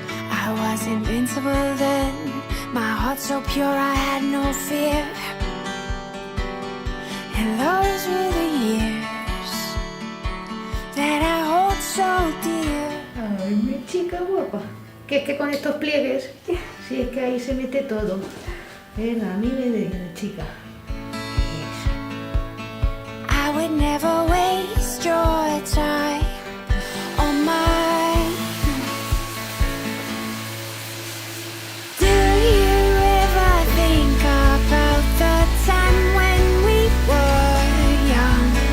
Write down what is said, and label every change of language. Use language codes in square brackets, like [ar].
[en] I was invincible then, my heart so pure I had no fear. And those were the years that I hold so dear. [es] Ay, mi chica guapa. Que es que con estos pliegues, sí, es que ahí se mete todo. Venga, mi bebé, chica. [en] I would never waste your time on mine. Do you ever think about the time when we were young